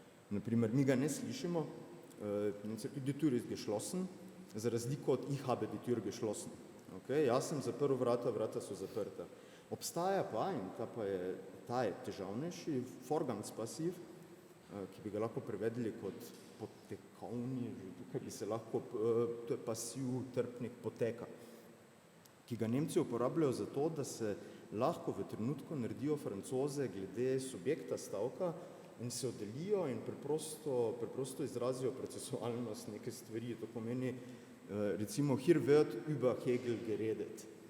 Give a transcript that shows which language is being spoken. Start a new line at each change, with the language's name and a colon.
Slovenian: Naprimer, mi ga ne slišimo,
German: die Tür ist geschlossen,
Slovenian: za razliko od
German: Ich habe die Tür geschlossen.
Slovenian: Okay? Jaz sem zaprl vrata, vrata so zaprta. Obstaja pa, in ta je težavnejši, Vorgangspassiv, ki bi ga lahko prevedli kot potekovni, tukaj bi se lahko, to je pasiv, trpnik poteka, ki ga Nemci uporabljajo zato, da se lahko v trenutku naredijo Francoze glede subjekta stavka in se oddelijo in preprosto izrazijo procesualnost neke stvari. To pomeni, recimo,
German: hier wird über Hegel geredet.